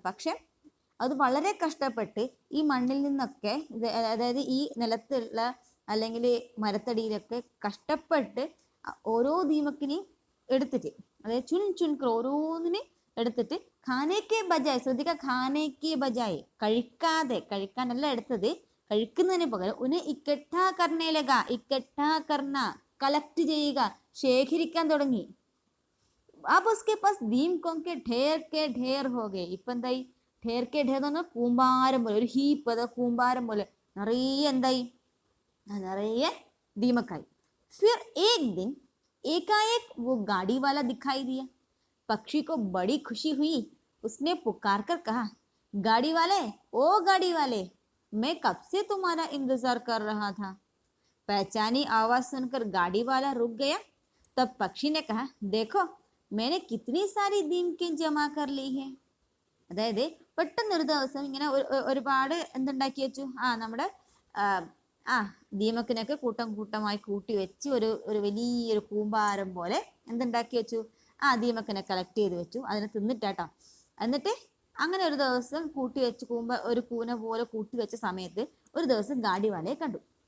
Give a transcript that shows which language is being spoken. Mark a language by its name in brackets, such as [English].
[Malayalam] പക്ഷെ അത് വളരെ കഷ്ടപ്പെട്ട് ഈ മണ്ണിൽ നിന്നൊക്കെ, അതായത് ഈ നിലത്തുള്ള അല്ലെങ്കിൽ മരത്തടിയിലൊക്കെ കഷ്ടപ്പെട്ട് ഓരോ ദീമക്കിനെയും എടുത്തിട്ട്, അതായത് ചുൻകർ ഓരോന്നിനെ എടുത്തിട്ട് [Hindi] ഖാനേക്കെ ബജായ്, [Malayalam] ശ്രദ്ധിക്കുക, ഖാനേക്കെ ബജായ്, കഴിക്കാനല്ല എടുത്തത്, കഴിക്കുന്നതിന് പകരം [Hindi] ഉന്നെ ഇക്കട്ടാ കർണേലക, ഇക്കട്ടാ കർണ, [Malayalam] കളക്ട് ചെയ്യുക, ശേഖരിക്കാൻ തുടങ്ങി. [Hindi] अब उसके पास दीमकों के ढेर हो गए. [Malayalam] ഇപ്പം എന്തായി? ढेर എന്ന് പറഞ്ഞാൽ കൂമ്പാരം പോലെ, ഒരു ഹീപ്പ്, അതായത് കൂമ്പാരം പോലെ നിറയെ എന്തായി? നിറയെ ദീമക്കായി. [Hindi] फिर एक दिन एकाएक वो गाड़ी वाला दिखाई दिया. पक्षी को बड़ी खुशी हुई. उसने पुकार कर कहा, गाड़ी वाले, ओ गाड़ी वाले, मैं कब से तुम्हारा इंतजार कर रहा था. पहचानी आवाज सुनकर गाड़ी वाला रुक गया। तब पक्षी ने कहा, देखो मैंने कितनी सारी दीमकें जमा कर ली है. [Malayalam] അതായത് പെട്ടെന്നൊരു ദിവസം ഇങ്ങനെ ഒരുപാട് എന്തുണ്ടാക്കി വെച്ചു, നമ്മുടെ ദീമക്കിനൊക്കെ കൂട്ടം കൂട്ടമായി കൂട്ടി വെച്ച് ഒരു വലിയൊരു കൂമ്പാരം പോലെ എന്തുണ്ടാക്കി വെച്ചു, ദീമക്കിനെ കളക്ട് ചെയ്ത് വെച്ചു, അതിനെ തിന്നിട്ടാട്ടോ. എന്നിട്ട് അങ്ങനെ ഒരു ദിവസം കൂട്ടി വെച്ച് ഒരു കൂന പോലെ കൂട്ടി വെച്ച സമയത്ത് ഒരു ദിവസം ഗാഡി വാലയെ കണ്ടു.